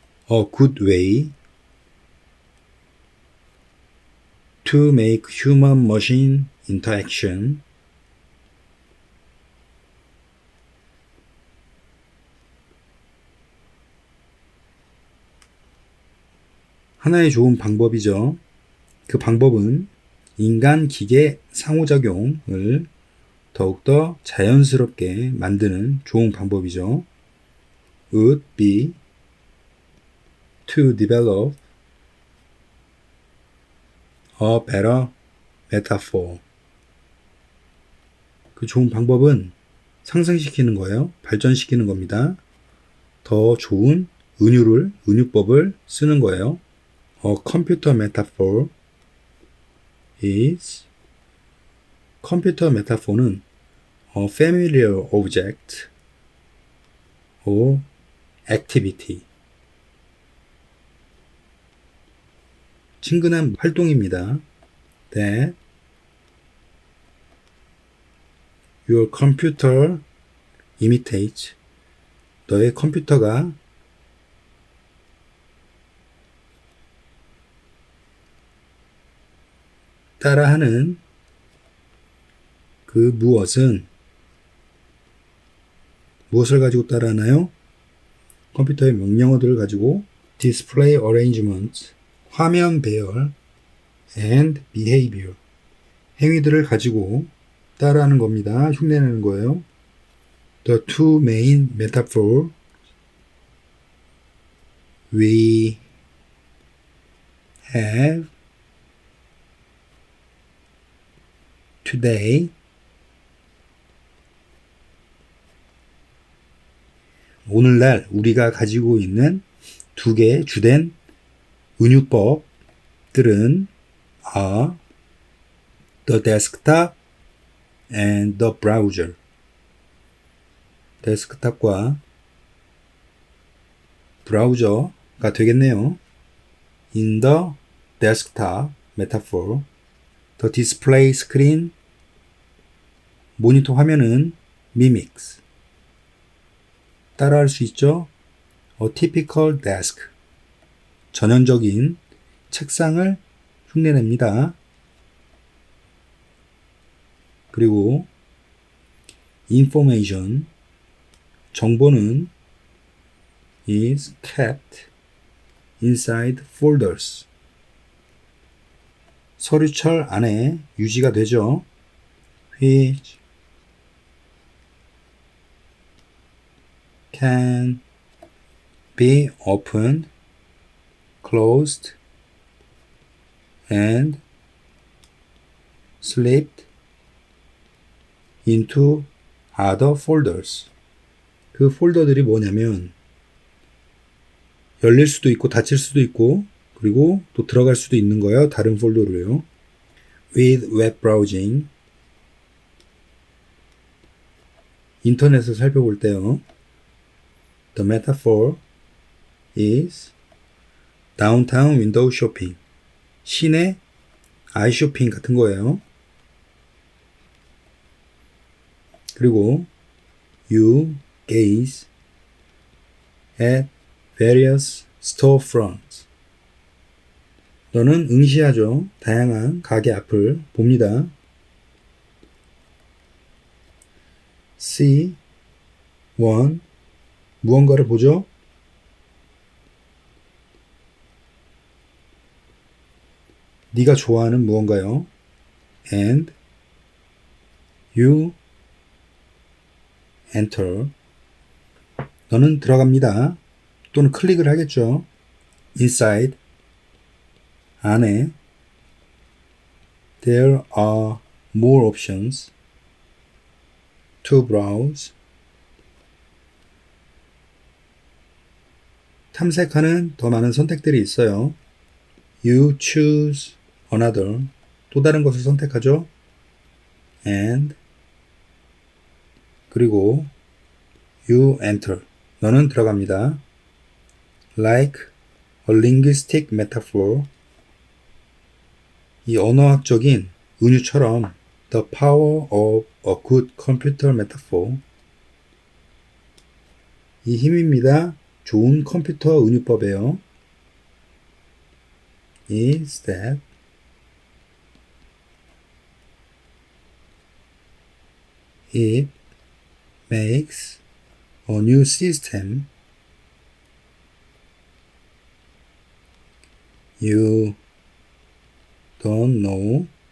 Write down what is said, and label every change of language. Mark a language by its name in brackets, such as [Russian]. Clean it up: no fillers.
[English] A good way to make human-machine interaction [Korean] 하나의 좋은 방법이죠. 그 방법은 인간-기계 상호작용을 더욱더 자연스럽게 만드는 좋은 방법이죠. [English] would be to develop a better metaphor. [Korean] 그 좋은 방법은 상승시키는 거예요. 발전시키는 겁니다. 더 좋은 은유법을 쓰는 거예요. [English] A computer metaphor is, [Korean] 컴퓨터 메타포는 [English] a familiar object or activity. [Korean] 친근한 활동입니다. [English] That your computer imitates. [Korean] 너의 컴퓨터가 따라하는 그 무엇을 가지고 따라하나요? 컴퓨터의 명령어들을 가지고 [English] display arrangement, [Korean] 화면 배열, [English] and behavior, [Korean] 행위들을 가지고 따라하는 겁니다. 흉내내는 거예요. [English] The two main metaphors we have today [Korean] 오늘날 우리가 가지고 있는 두 개의 주된 은유법들은 [English] are the desktop and the browser. [Korean] 데스크탑과 브라우저가 되겠네요. [English] In the desktop metaphor, the display screen, [Korean] 모니터 화면은 [English] mimics, [Korean] 따라할 수 있죠. [English] A typical desk, [Korean] 전형적인 책상을 흉내냅니다. 그리고 [English] information, [Korean] 정보는 [English] is kept inside folders, [Korean] 서류철 안에 유지가 되죠. [English] which can be opened, closed, and slipped into other folders. [Korean] 그 폴더들이 뭐냐면 열릴 수도 있고 닫힐 수도 있고 그리고 또 들어갈 수도 있는 거예요. 다른 폴더로요. [English] With web browsing, [Korean] 인터넷을 살펴볼 때요. [English] The metaphor is downtown window shopping, [Korean] 시내 아이쇼핑 같은 거예요. [English] 그리고 you gaze at various storefronts. [Korean] 너는 응시하죠. 다양한 가게 앞을 봅니다. [English] see one, [Korean] 무언가를 보죠. 네가 좋아하는 무언가요. [English] and you enter, [Korean] 너는 들어갑니다. 또는 클릭을 하겠죠. [English] inside, 안에 there are more options to browse, [Korean] 탐색하는 더 많은 선택들이 있어요. [English] you choose another, [Korean] 또 다른 것을 선택하죠. [English] and 그리고 you enter, [Korean] 너는 들어갑니다. [English] Like a linguistic metaphor, [Korean] 이 언어학적인 은유처럼 [English] the power of a good computer metaphor, [Korean] 이 힘입니다. 좋은 컴퓨터 은유법이에요. [English] is that it makes a new system you don't know.